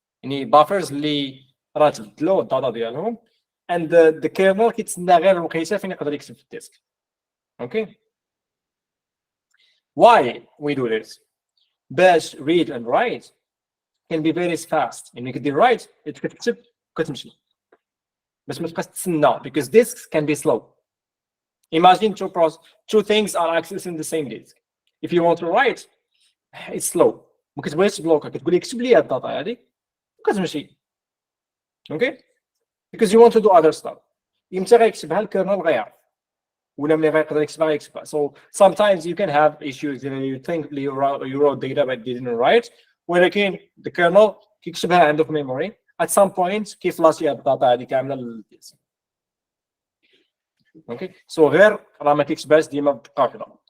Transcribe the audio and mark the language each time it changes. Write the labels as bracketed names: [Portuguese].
[Arabic] يعني buffers اللي راه تبدلوا الداتا ديالهم [English] and the kernel [Arabic] كيتسنى غير الوقيته فين يقدر يكتب في الديسك. [English] Okay. Why we do this? [Arabic] باش [English] read and write can be very fast. [Arabic] يعني كدير write كتكتب كتمشي باش ما تبقاش تسنى [English] because disks can be slow. Imagine two things are accessing the same disk. If you want to write it's slow. [Arabic] ما كتبغيش تبلوكا كتقول لي كتب لي الداتا هذه وكتمشي. [English] Okay. Because you want to do other stuff. [Arabic] إمتى غيكتبها الكيرنل غيعرف ولا ملي غيقدر يكتبها يكتبها. [English] So sometimes you can have issues you think you wrote data but didn't write ولكن the kernel [Arabic] كيكتبها عنده في [English] memory at some point [Arabic] كيفلاشي هاد الداتا هذه كامله للديسك. [English] Okay. [Arabic] So غير راه ما كيكتبهاش ديما بدقه واحده.